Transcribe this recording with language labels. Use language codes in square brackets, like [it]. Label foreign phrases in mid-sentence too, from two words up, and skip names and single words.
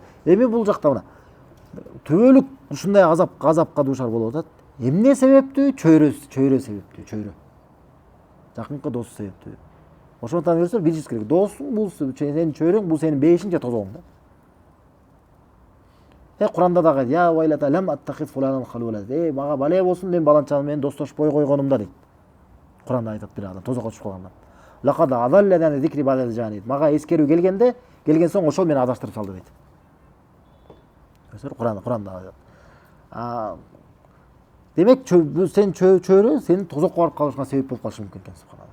[ky] Эми бул жакта мына түбөлүк ушундай азапка дуушар болуп атат. Эмне себептүү? Чөйрө себептүү, чөйрө. Жакынкы досу себептүү. Ошондон көрсөң билишиңиз керек. Досуң бул сенин чөйрөң, бул сенин бейишиң же тозогуң да. Куранда дагы [ar] يا ويلتا لم أتخذ فلانا خليلا. [ky] Мага бале болсун, мен баланчаны менен достошпой койгонумда дейт. Куранда айтат бир адам тозокко түшүп калгандан. [ar] لقد أضلني عن الذكر بعد إذ جاءني. [ky] Мага эскерүү келген соң ошол мени адаштырып салды дейт. Куранда айтат. Демек сен чөйрө сенин тозокко барып калышыңа себеп болуп калышы мүмкүн экен, субханалла.